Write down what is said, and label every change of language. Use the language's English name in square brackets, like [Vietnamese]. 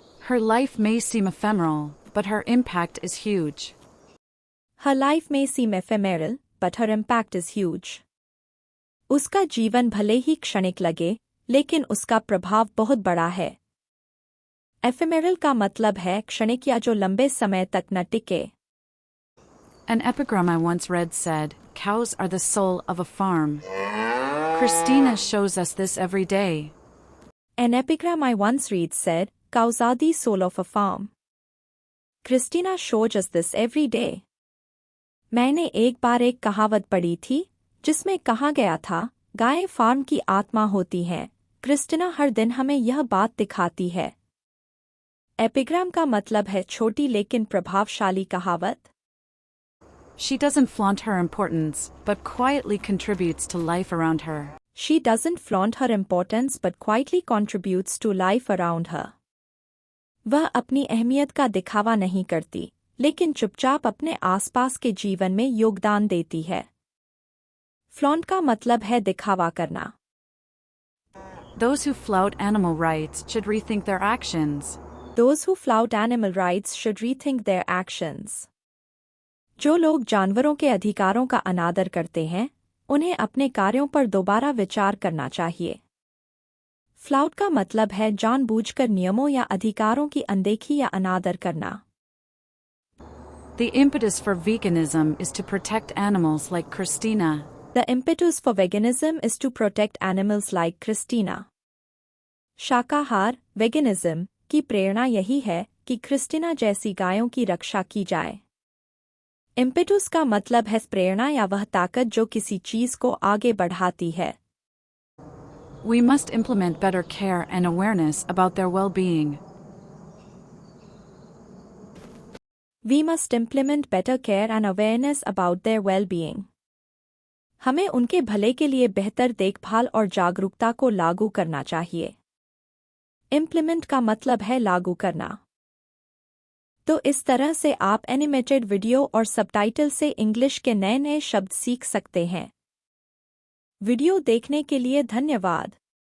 [English] Her life may seem ephemeral, but her impact is huge. Her life may seem ephemeral, but her impact is huge. [Hindi] उसका जीवन भले ही क्षणिक लगे, लेकिन उसका प्रभाव बहुत बड़ा है। एफेमेरल का मतलब है क्षणिक या जो लंबे समय तक न टिके। [English] An epigram I once read said, "Cows are the soul of a farm." Christina shows us this every day. An epigram I once read said, "Cows are the soul of a farm." Christina shows us this every day. [Hindi] मैंने एक बार एक कहावत पढ़ी थी, जिसमें कहा गया था, गायें फार्म की आत्मा होती हैं। क्रिस्टिना हर दिन हमें यह बात दिखाती है। एपिग्राम का मतलब है छोटी लेकिन प्रभावशाली कहावत। [English] She doesn't flaunt her importance, but quietly contributes to life around her. She doesn't flaunt her importance but quietly contributes to life around her. [Hindi] वह अपनी अहमियत का दिखावा नहीं करती, लेकिन चुपचाप अपने आसपास के जीवन में योगदान देती है। फ्लॉन्ट का मतलब है दिखावा करना। [English] Those who flout animal rights should rethink their actions. Those who flout animal rights should rethink their actions. [Hindi] जो लोग जानवरों के अधिकारों का अनादर करते हैं, उन्हें अपने कार्यों पर दोबारा विचार करना चाहिए। फ्लाउट का मतलब है जानबूझकर नियमों या अधिकारों की अनदेखी या अनादर करना। [English] The impetus for veganism is to protect animals like Christina. The impetus for veganism is to protect animals like Christina. [Hindi] शाकाहार, वेगनिज्म की प्रेरणा यही है कि क्रिस्टिना जैसी गायों की रक्षा की जाए। इम्पेटस का मतलब है प्रेरणा या वह ताकत जो किसी चीज को आगे बढ़ाती है। [English] We must implement better care and awareness about their well-being. We must implement better care and awareness about their well-being. [Hindi] हमें उनके भले के लिए बेहतर देखभाल और जागरूकता को लागू करना चाहिए। इम्प्लीमेंट का मतलब है लागू करना। तो इस तरह से आप एनिमेटेड वीडियो और सबटाइटल से इंग्लिश के नए नए शब्द सीख सकते हैं। वीडियो देखने के लिए धन्यवाद।